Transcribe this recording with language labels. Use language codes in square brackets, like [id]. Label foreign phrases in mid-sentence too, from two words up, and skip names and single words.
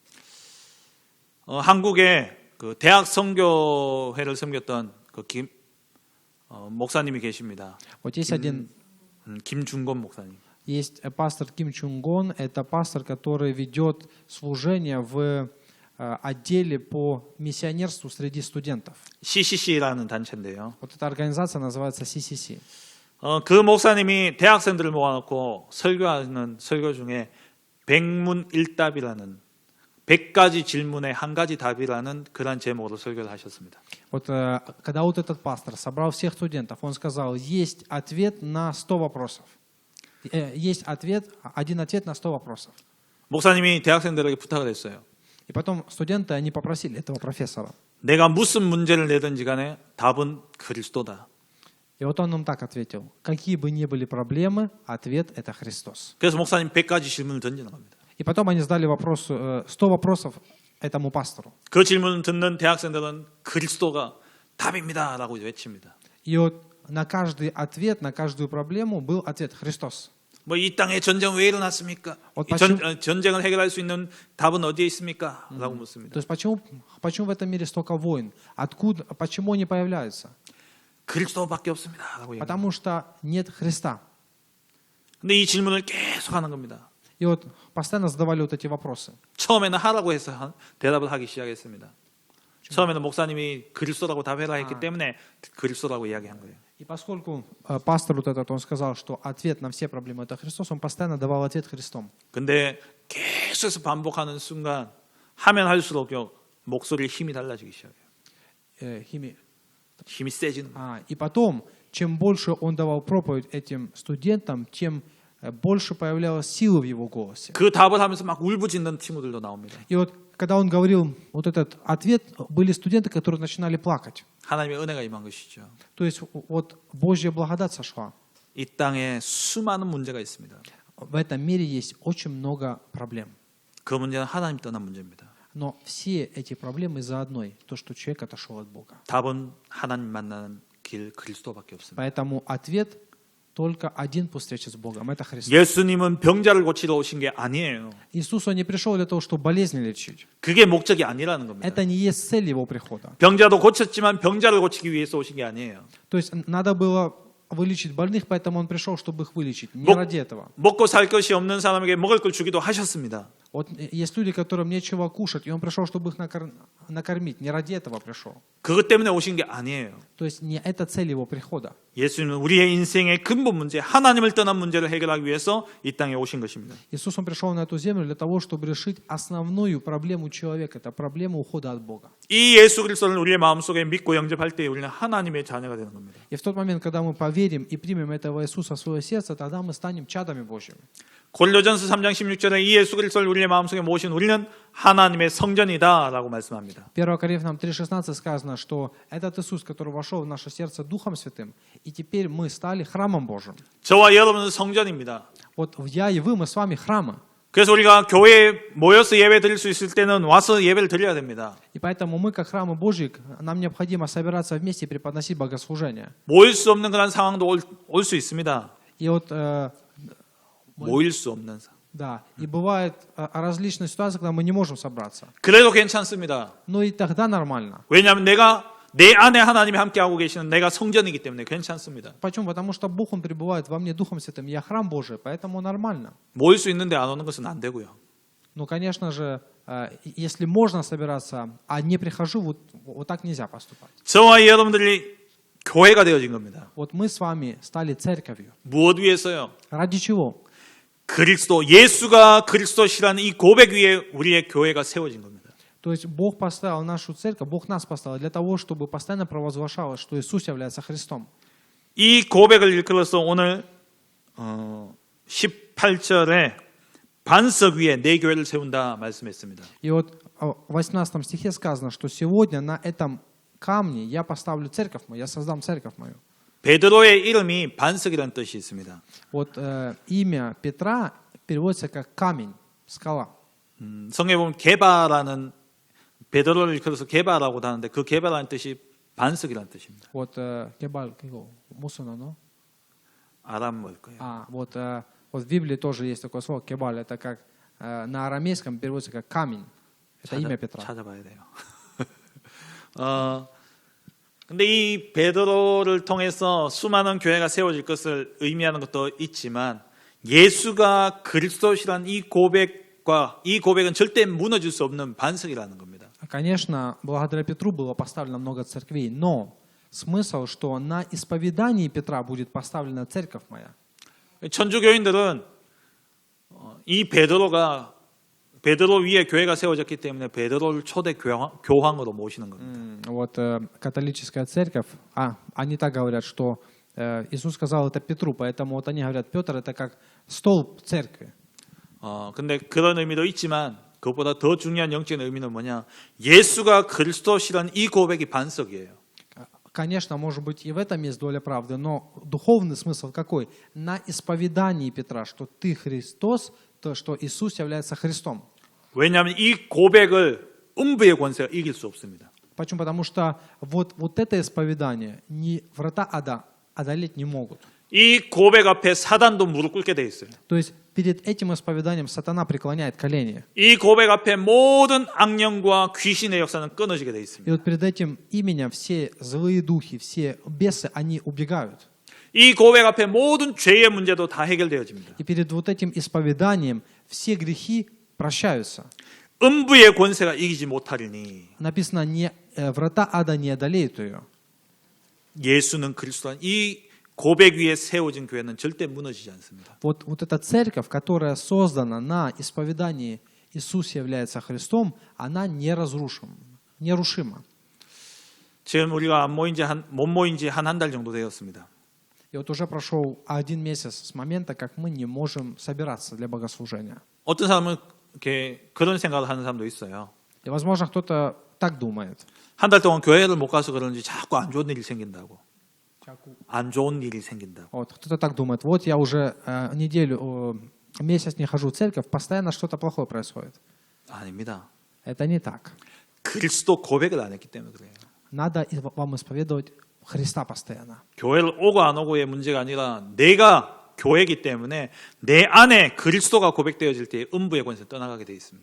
[ko] 한국에 그 대학 선교회를 섬겼던 그 목사님이 계십니다. [ru] Вот есть один, [ko] 김준건 목사님. [ru] есть пастор Ким Чунгон, это пастор, который ведет служение в отделе по миссионерству среди студентов. [ko] CCC라는 단체인데요. [ru] Вот эта организация называется CCC. [ko] 그 목사님이 대학생들을 모아놓고 설교하는 설교 중에 백문일답이라는 100가지 질문에 한 가지 답이라는 그런 제목으로 설교를 하셨습니다. [ru] Вот когда вот этот пастор собрал всех студентов, он сказал, есть ответ на 100 вопросов. Есть один ответ на 100 вопросов. [ko] 목사님이 대학생들에게 부탁을 했어요. [ru] И потом студенты, они попросили этого профессора. [ko] 내가 무슨 문제를 내든지 간에 답은 그리스도다. [ru] И вот он им так ответил. Какие бы ни были проблемы, ответ – это Христос. [ko] 그래서 목사님 100가지 질문을 던지는 겁니다. [ru] И потом они задали 100 вопросов этому пастору. [ko] 그 질문을 듣는 대학생들은 그리스도가 답입니다 라고 외칩니다. [ru] И вот на каждый ответ, на каждую проблему был ответ Христос. [ko] 뭐 이 땅에 전쟁 왜 일어났습니까? 전쟁을 해결할 수 있는 답은 어디에 있습니까? 라고 묻습니다. [ru] То есть почему в этом мире столько войн? Почему они появляются? [ko] 그리스도밖에 없습니다 라고 얘기합니다. [ru] Потому что нет Христа. [ko] 근데 이 질문을 계속 하는 겁니다. [ru] И вот постоянно задавали вот эти вопросы. [ko] 처음에는 하라고 해서 대답을 하기 시작했습니다. 처음에는 목사님이 그리스도라고 답해라 했기 때문에 그리스도라고 이야기한 거예요. [ru] И поскольку пастор вот этот, он сказал, что ответ на все проблемы – это Христос, он постоянно давал ответ Христом. [ko] 근데 계속해서 반복하는 순간 하면 할수록 목소리에 힘이 달라지기 시작해요. 힘이 세지는 거예요. [ru] И потом, чем больше он давал проповедь этим студентам, тем больше появлялась сила в его голосе. [ko] 그 답을 하면서 막 울부짖는 친구들도 나옵니다. [ru] И вот когда он говорил вот этот ответ, были студенты, которые начинали плакать. [ko] 하나님의 은혜가 임한 것이죠. [ru] То есть вот Божья благодать сошла. [ko] 이 땅에 수많은 문제가 있습니다. [ru] В этом мире есть очень много проблем. [ko] 그 문제는 하나님 떠난 문제입니다. [ru] Но все эти проблемы из-за одной, то, что человек отошел от Бога. [ko] 답은 하나님 만나는 길 그리스도밖에 없습니다. [ru] Поэтому ответ только один по встрече с Богом, это Христос. [ko] 예수님은 병자를 고치러 오신 게 아니에요. [ru] Иисус, Он не пришел для того, чтобы болезни лечить. [ko] 그게 목적이 아니라는 겁니다. [ru] Это не есть цель Его прихода. [ko] 병자도 고쳤지만 병자를 고치기 위해서 오신 게 아니에요. [ru] То есть надо было вылечить больных, поэтому Он пришел, чтобы их вылечить. Не Бог- ради этого. [ko] 먹고 살 것이 없는 사람에게 먹을 걸 주기도 하셨습니다. [ru] Вот есть люди, которым нечего кушать, и Он пришел, чтобы их накормить. Не ради этого пришел. [ko] 그것 때문에 오신 게 아니에요. [ru] То есть не это цель Его прихода. [ko] 예수님은 우리의 인생의 근본 문제, 하나님을 떠난 문제를 해결하기 위해서 이 땅에 오신 것입니다. [ru] Иисус, Он пришел на эту землю для того, чтобы решить основную проблему человека. Это проблема ухода от Бога. [ko] 이 예수 그리스도를 우리의 마음속에 믿고 영접할 때 우리는 하나님의 자녀가 되는 겁니다. [ru] И в тот момент, когда мы поверим и примем этого Иисуса в свое сердце, тогда мы станем чадами Божьими. [ko] 고린도전서 3장 16절에 이 예수 그리스도를 우리의 마음속에 모신 우리는 하나님의 성전이다라고 말씀합니다. [ru] 1 Коринфянам 3,16 сказано, что этот Иисус, который вошел в наше сердце Духом Святым, и теперь мы стали храмом Божьим. [ko] 저와 여러분은 성전입니다. [ru] Вот я и вы, мы с вами храмы. [ko] 그래서 우리가 교회에 모여서 예배 드릴 수 있을 때는 와서 예배를 드려야 됩니다. [ru] И поэтому мы, как храмы Божьи, нам необходимо собираться вместе и преподносить богослужение. [ko] 모일 수 없는 그런 상황도 올 수 있습니다. [ru] И вот, [ko] 모일 수 없는 상황. [ru] да, и бывают различные ситуации, когда мы не можем собраться. [ko] 그래도 괜찮습니다. [ru] Но и тогда нормально. [ko] 왜냐하면 내 안에 하나님이 함께하고 계시는 내가 성전이기 때문에 괜찮습니다. [ru] Почему? Потому что Бог, Он пребывает во мне Духом Святым. Я храм Божий, поэтому нормально. [ko] 모일 수 있는데 안 오는 것은 안 되고요. [ru] Ну, конечно же, если можно собираться, а не прихожу, вот так нельзя поступать. [ko] 저와 여러분들이 교회가 되어진 겁니다. [ru] Вот мы с вами стали церковью. [ko] 무엇 위해서요? [ru] Ради чего? [ko] 그리스도, 예수가 그리스도시라는 이 고백 위에 우리의 교회가 세워진 겁니다. [ru] То есть Бог поставил нашу церковь, Бог нас поставил для того, чтобы постоянно провозглашалось, что Иисус является Христом. [ko] 이 고백을 일컬어서 오늘 18절에 반석 위에 내 교회를 세운다 말씀했습니다. [ru] И вот в 18 стихе сказано, что сегодня на этом камне я поставлю церковь мою, я создам церковь мою. [ko] 베드로의 이름이 반석이라는 뜻이 있습니다. [ru] Вот имя Петра переводится как камень, скала. [ko] 성경에 보면 게바라는 베드로를 일컬어서 게바라고도 하는데 그 게바라는 뜻이 반석이라는 뜻입니다. [ru] Вот кебаль, мусуна, но? [ko] 아람 뭘 거예요? [ru] Вот в Библии тоже есть такое слово кебаль, это как на арамейском переводится как камень. Это имя Петра. [ko] 찾아봐야 돼요. 근데 이 베드로를 통해서 수많은 교회가 세워질 것을 의미하는 것도 있지만 예수가 그리스도시라는 이 고백은 절대 무너질 수 없는 반석이라는 겁니다. [ru] Конечно, благодаря Петру было поставлено много церквей, но смысл, что на исповедании Петра будет поставлена церковь моя. [ko] 천주교인들은 이 베드로 위에 교회가 세워졌기 때문에 베드로를 초대 교황으로 모시는 겁니다. [ru] Вот католическая церковь, они так говорят, что Иисус сказал это Петру, поэтому вот они говорят, Петр это как столб церкви. [ko] 근데 그런 의미도 있지만 그것보다 더 중요한 영적인 의미는 뭐냐? 예수가 그리스도시라는 이 고백이 반석이에요. [ru] Конечно, может быть, и в этом есть доля правды, но духовный смысл какой? На исповедании Петра, что ты Христос, то, что Иисус является Христом. [ko] 왜냐하면 이 고백을 음부의 권세가 이길 수 없습니다. [ru] Почему? Потому что вот это исповедание врата ада одолеть не могут. [ko] 이 고백 앞에 사단도 무릎 꿇게 돼 있어요. [ru] То есть перед этим исповеданием сатана преклоняет колени. [ko] 이 고백 앞에 모든 악령과 귀신의 역사는 끊어지게 돼 [ru] И [ko] 있습니다. [ru] вот перед этим именем все злые духи, все бесы, они убегают. [ko] 이 고백 앞에 모든 죄의 문제도 다 해결되어집니다. [ru] И перед вот этим исповеданием все грехи прощаются. [ko] 음부의 권세가 이기지 못하리니 [ru] Написано, врата ада не одолеют ее. [ko] 예수는 그리스도란 이 고백 위에 세워진 교회는 절대 무너지지 않습니다. [ru] Вот эта церковь, которая создана на исповедании Иисус является Христом, она нерушима. [ko] 지금 우리가 못 모인 지 한 달 정도 되었습니다. [ru] И вот уже прошел 1 месяц с момента, как мы не можем собираться для богослужения. [ko] 어떤 사람은 이렇게 그런 생각을 하는 사람도 있어요. [ru] И, возможно, кто-то так думает. [ko] 한 달 동안 교회를 못 가서 그런지 자꾸 안 좋은 일이 생긴다고. 안 좋은 일이 생긴다고. [ru] Вот, кто-то так думает. Вот я уже месяц не хожу в церковь, постоянно что-то плохое происходит. [ko] 아닙니다. [ru] Это не так. [ko] 그리스도 고백을 안 했기 때문에 그래요. [ru] Надо вам исповедовать Христа постоянно. [ko] 교회를 오고 안 오고의 문제가 아니라 내가 교회이기 때문에 내 안에 그리스도가 고백되어질 때 음부의 권세 떠나가게 되어 있습니다.